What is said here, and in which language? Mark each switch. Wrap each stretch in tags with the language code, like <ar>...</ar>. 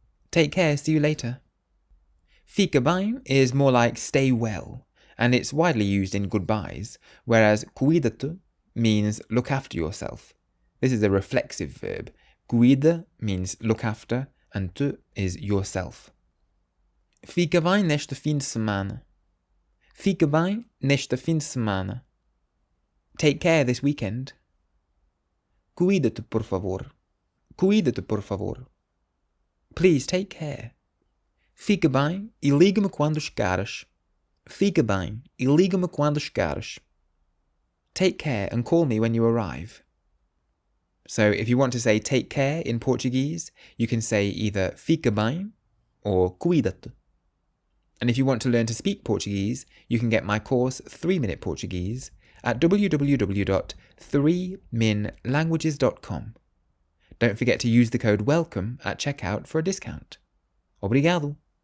<en>Take care, see you later. Fica bem is more like stay well, and it's widely used in goodbyes, whereas cuida-te means look after yourself. This is a reflexive verb. Cuida means look after, and tu is yourself.</en> <pt>Fica bem neste fim de semana. Fica bem neste fim de semana.</pt> <en>Take care this weekend.</en> <pt>Cuida-te, por favor. Cuida-te, por favor.</pt> <en>Please take care.</en> <pt>Fica bem e liga-me quando chegares. Fica bem e liga-me quando chegares.</pt> <en>Take care and call me when you arrive. So if you want to say take care in Portuguese, you can say either fica bem or cuida-te. And if you want to learn to speak Portuguese, you can get my course 3-Minute Portuguese at www.3minlanguages.com. Don't forget to use the code WELCOME at checkout for a discount. Obrigado!</en>